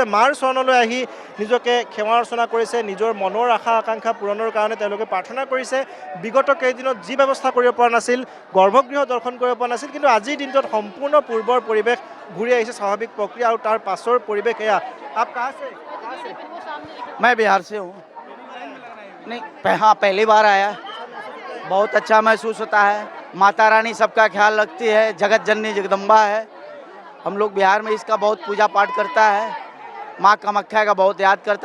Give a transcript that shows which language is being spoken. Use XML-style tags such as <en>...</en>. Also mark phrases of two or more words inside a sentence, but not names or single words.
<as>মাৰ চৰণলৈ আহি নিজকে সেৱা অৰ্চনা কৰিছে, নিজৰ মনৰ আশা আকাংক্ষা পূৰণৰ কাৰণে তেওঁলোকে প্ৰাৰ্থনা কৰিছে। বিগত কেইদিনত যি ব্যৱস্থা কৰিব পৰা নাছিল, গৰ্ভগৃহ দৰ্শন কৰিব পৰা নাছিল, কিন্তু আজিৰ দিনটোত সম্পূৰ্ণ পূৰ্বৰ পৰিৱেশ ঘূৰি আহিছে, স্বাভাৱিক প্ৰক্ৰিয়া। আৰু তাৰ পাছৰ পৰিৱেশ এয়া।</as> <hi>आप कहाँ से? मैं बिहार से हूँ। नहीं, हाँ पहली बार आया, बहुत अच्छा महसूस होता है। माता रानी सबका ख्याल रखती है, जगत जननी जगदम्बा है। हम लोग बिहार में इसका बहुत पूजा पाठ करता है माँ कामाख्या का बहुत याद करता है।</hi>